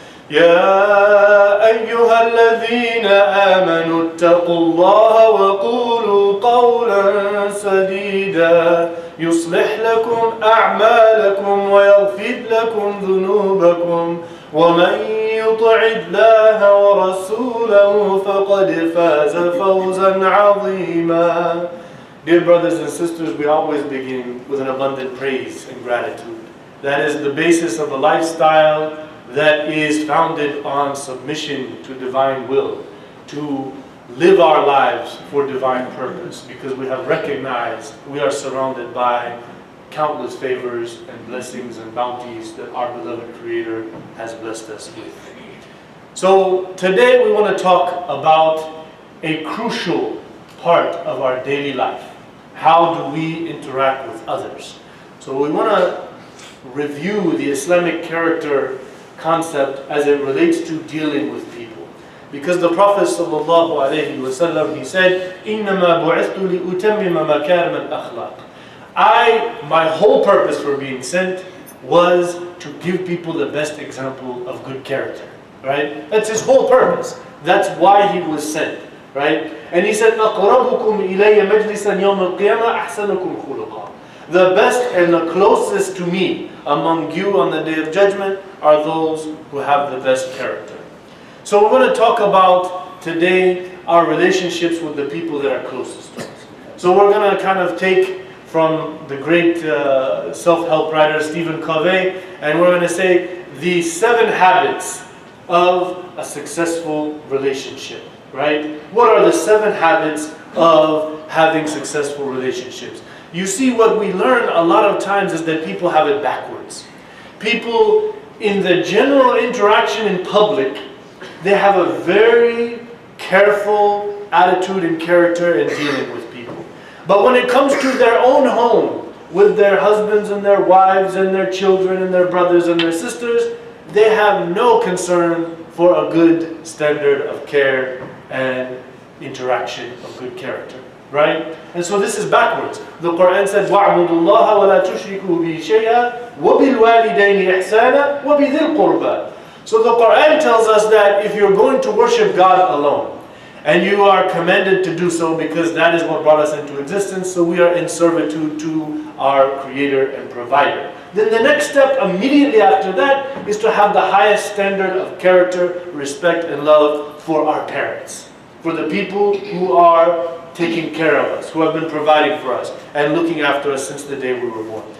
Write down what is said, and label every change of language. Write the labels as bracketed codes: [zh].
[ar] يا أيها الذين آمنوا اتقوا الله وقولوا قولا سديدا يصلح لكم أعمالكم ويغفر لكم ذنوبكم ومن يطع الله ورسوله فقد فاز فوزا عظيما. [en] Dear brothers and sisters, we always begin with an abundant praise and gratitude. That is the basis of a lifestyle that is founded on submission to divine will, to live our lives for divine purpose, because we have recognized we are surrounded by countless favors and blessings and bounties that our beloved Creator has blessed us with. So today we want to talk about a crucial part of our daily life. How do we interact with others? So we want to review the Islamic character concept as it relates to dealing with people. Because the Prophet ﷺ, he said, [ar] إِنَّمَا بُعِثْتُ لِأُتَمِّمَ مَكَارِمَ الْأَخْلَاقِ. [en] My whole purpose for being sent was to give people the best example of good character. Right? That's his whole purpose. That's why he was sent. Right? And he said, [ar] أَقْرَبُكُمْ إِلَيَّ مَجْلِسًا يَوْمَ الْقِيَامَةِ أَحْسَنُكُمْ خُلُقًا. [en] The best and the closest to me among you on the Day of Judgment are those who have the best character. So we're going to talk about today our relationships with the people that are closest to us. So we're going to kind of take from the great self-help writer Stephen Covey, and we're going to say the 7 habits of a successful relationship. Right? What are the 7 habits of having successful relationships? You see, what we learn a lot of times is that people have it backwards. People, in the general interaction in public, they have a very careful attitude and character in dealing with people. But when it comes to their own home, with their husbands and their wives and their children and their brothers and their sisters, they have no concern for a good standard of care and interaction of good character. Right? And so this is backwards. The Quran said, [ar] وَاعْبُدُوا اللَّهَ وَلَا تُشْرِكُوا بِهِ شَيْئًا وَبِالْوَالِدَيْنِ إِحْسَانًا وَبِذِي الْقُرْبَى. [en] So the Quran tells us that if you're going to worship God alone, and you are commanded to do so because that is what brought us into existence, so we are in servitude to our Creator and Provider. Then the next step immediately after that is to have the highest standard of character, respect, and love for our parents, for the people who are taking care of us, who have been providing for us and looking after us since the day we were born.